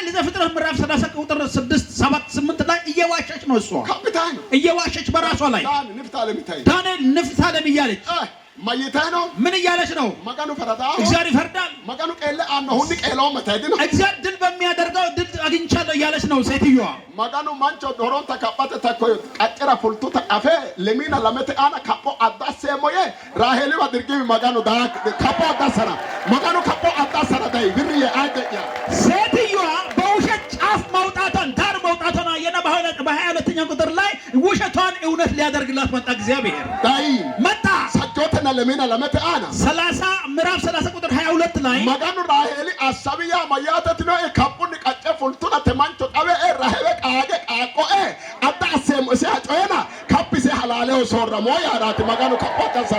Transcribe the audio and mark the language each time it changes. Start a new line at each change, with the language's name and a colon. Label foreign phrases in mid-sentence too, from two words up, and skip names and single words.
Amharic: ዘፍጥረት ምዕራፍ 30 ቁጥር 6 7 8 ላይ እየዋሸች ነው። እሷ
Kambaata: ካፒታኖ
Amharic: እየዋሸች በራሷ ላይ ዳንኤል ንፍታለም እያለች
Kambaata: ማይታኖ
Amharic: ምን እያለች ነው?
Kambaata: መጋኑ ፈራዳ
Amharic: እግዚአብሔር ይፈርዳል።
Kambaata: መጋኑ ቀለ አና ሁን ቀለው መታደን
Amharic: እግዚአብሔር ድል በሚያደርገው ድል አግኝቻለሁ እያለች ነው ሴትዮዋ።
Kambaata: መጋኑ ማንቾ ዶሮን ተካባተ ተኮይ ቀጭራ ፉልቱ ተቃፈ ለሚና ለመተ አና ካፖ አዳሰ ሞየ ራሄል ባድርጊ መጋኑ ዳ ካፖ አዳሰራ መጋኑ ካፖ አዳሰራ ዳይ ብርየ አገያ
Amharic: ሴትዮዋ በውሸት ጫፍ ማውጣቷን ዳር ማውጣቷን አየና በ22ኛ ቁጥር ላይ ውሸቷን እውነት ሊያደርግላት መጣ። እግዚአብሔር
Kambaata: ዳይ
Amharic: መጣ
Kambaata: ሰጆተና ለሚና ለመተ አና
Amharic: 30 ምዕራፍ 30 ቁጥር 22 ላይ
Kambaata: መጋኑ ራሄል አሳቢያ ማያተት ነው ካፖን ቀጨ ፉልቱና ተማንቾ ጣበ ራሄል ቃገ ቃቆ አዳሰ ሞሲ አጮና ካፒሴ ሐላለው ሶረሞ ያራት መጋኑ ካፖ ተሰራ